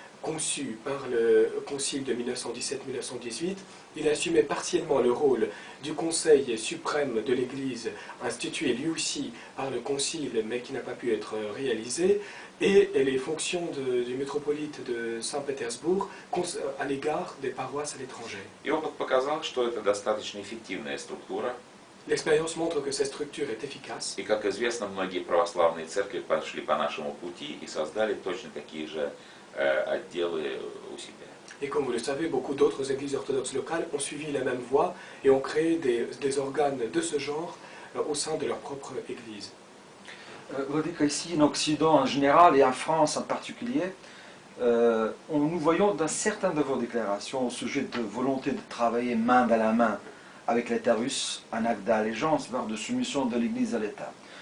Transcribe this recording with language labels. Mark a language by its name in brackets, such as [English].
[French] conçu par le Concile de 1917-1918, il assumait partiellement le rôle du Conseil suprême de l'Église, institué lui aussi par le Concile, mais qui n'a pas pu être réalisé, et les fonctions du métropolite de Saint-Pétersbourg à l'égard des paroisses à l'étranger. [Russian] И опыт показал, что это достаточно эффективная структура. [French] L'expérience montre que cette structure est efficace. [Russian] И, как известно, многие православные церкви пошли по нашему пути и создали точно такие же отделы у себя. [French] Et comme vous le savez, beaucoup d'autres églises orthodoxes locales ont suivi la même voie et ont créé des organes de ce genre au sein de leur propre église. Vladika, ici en Occident en général et en France en particulier, nous voyons dans certaines de vos déclarations au sujet de volonté de travailler main dans la main avec l'État russe, un acte d'allégeance, voire de soumission de l'Église à l'État.